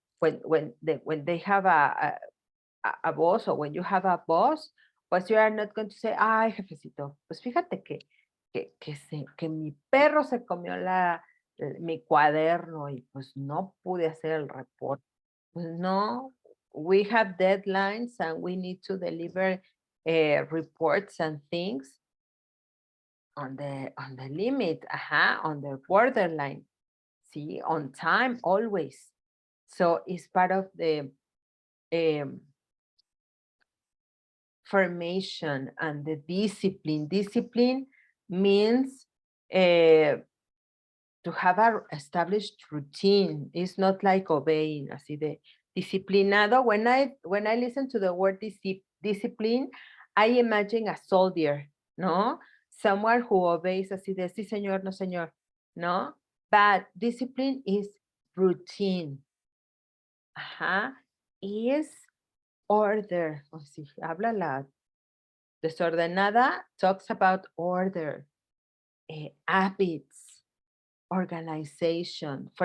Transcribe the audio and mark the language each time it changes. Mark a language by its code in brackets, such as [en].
[en] When they have a boss, or when you have a boss, pues you are not going to say, [es] ay, jefecito, pues fíjate que mi perro se comió mi cuaderno y pues no pude hacer el reporte. Pues no, [en] we have deadlines and we need to deliver reports and things on the limit, on the borderline, see, on time always. So it's part of the formation and the discipline. Discipline means to have a established routine. It's not like obeying, [es] así de disciplinado. [en] When I listen to the word discipline, I imagine a soldier, ¿no? Someone who obeys [es] así de sí, señor, no, señor, ¿no? [en] But discipline is routine. Is order. [es] O si habla la desordenada, [en] talks about order, habits, organization.